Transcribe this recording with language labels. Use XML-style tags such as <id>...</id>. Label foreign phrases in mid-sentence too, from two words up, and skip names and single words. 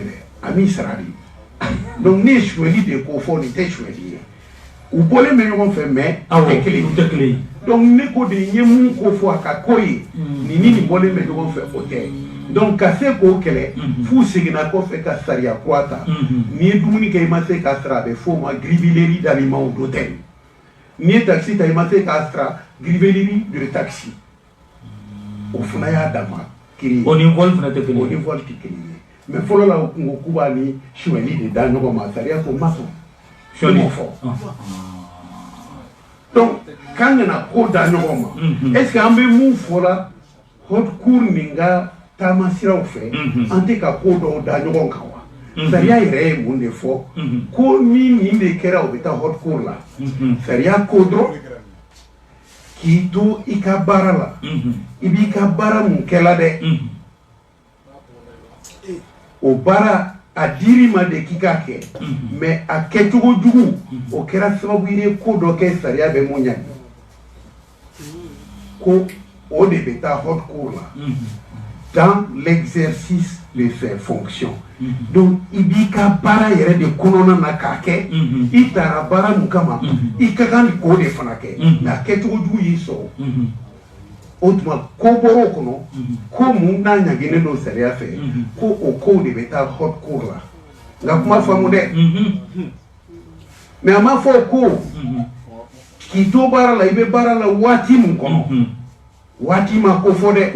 <bm>dɛ a m'i sara de donc ne ye suɲɛli de ko fɔ nin tɛ suɲɛli ye u bɔlen bɛ ɲɔgɔn fɛ mais u tɛ kelen ye donc ne ko de n ye mun ko fɔ a ka ko ye nin ni nin bɔlen bɛ ɲɔgɔn fɛ o tɛ donc ka se k'o kɛlɛ f'u seginna kɔfɛ ka sariya kura ta n'i ye dumuni kɛ i ma se k'a sara a bɛ f'o ma</bm> <fr>grivellerie d'aliments d'hôtel</fr> <bm>n'i ye taxi ta i ma se k'a sara</bm> <fr>grivellerie de taxi</fr> <bm>o fana y'a dama kiri ye o ni vol fana tɛ kelen ye o ni vol tɛ kelen ye mais fɔlɔ la u kungo k'u b'a ni suɲɛli de da ɲɔgɔn ma sariya ko ma sɔn suɲɛli fɔ donc k'an kana ko da ɲɔgɔn ma</bm> <fr>est ce que</fr> <bm>an bɛ mun fɔra</bm> <fr>haute cour</fr> <bm>nin ka taama siraw fɛ an tɛ ka ko dɔw da ɲɔgɔn kan wa sariya yɛrɛ ye mun de fɔ ko ni nin de kɛra o bɛ taa</bm> <fr>haute cour</fr> <bm>la sariya ko dɔrɔn k'i to i ka baara la i b'i ka baara mun kɛla dɛ o baara a dir'i ma de k'i k'a kɛ mais a kɛcogo jugu o kɛra sababu ye ko dɔ kɛ sariya bɛ mun ɲangi ko o de bɛ taa</bm> <fr>haute cour</fr> <bm>la</bm> <fr>dans l'exercice de ses fonctions</fr> <bm>donc i b'i ka baara yɛrɛ de kɔnɔna na k'a kɛ i taara baara mun kama i ka kan k'o de fana kɛ mais a kɛcogo jugu y'i sɔrɔ o tuma ko bɔra o kɔnɔ ko mun n'a ɲaginnen don sariya fɛ ko o kow de bɛ taa</bm> <fr>haute cour</fr> <bm>la nka kuma faamu dɛ mais a ma fɔ ko k'i to baara la i bɛ baara la waati mun kɔnɔ waati ma ko fɔ dɛ</bm>